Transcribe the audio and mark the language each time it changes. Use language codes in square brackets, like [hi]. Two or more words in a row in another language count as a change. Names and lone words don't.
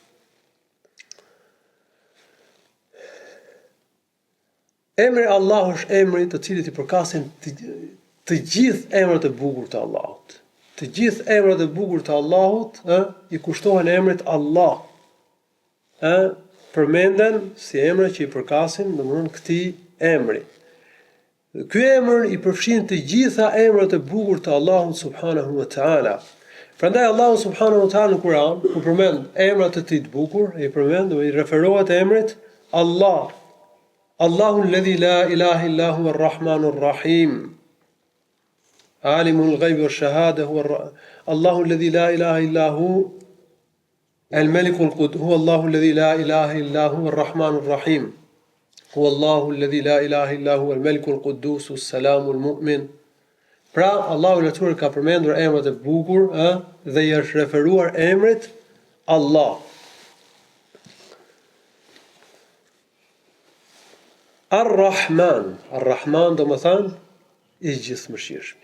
[sq] Emri Allah është emri të cilit i përkasin të gjithë emrat e bukur të Allahut. Të gjithë emrat e bukur të Allahut i kushtohen emrit Allah. Përmenden si emra që i përkasin domthonë këtij emri. Ky emër i përfshin të gjitha emrat e bukur të Allahut [ar] سبحانه وتعالى. [sq] Prandaj Allahu [ar] سبحانه وتعالى [sq] në Kur'an, kur përmend emrat e tij të bukur, i përmend dhe i referohet emrit Allah. [ar] الله الذي لا إله إلا هو الرحمن الرحيم. عالم الغيب والشهادة هو الله الذي لا إله إلا هو الملك القدوس. هو الله الذي لا إله إلا هو الرحمن الرحيم. هو الله الذي لا إله إلا هو الملك القدوس السلام المؤمن. [sq] Pra Allahu natyrisht ka përmendur emrat e bukur, dhe i është referuar emrit Allah. Ar-Rahman do më thënë i gjithëmëshirshmi.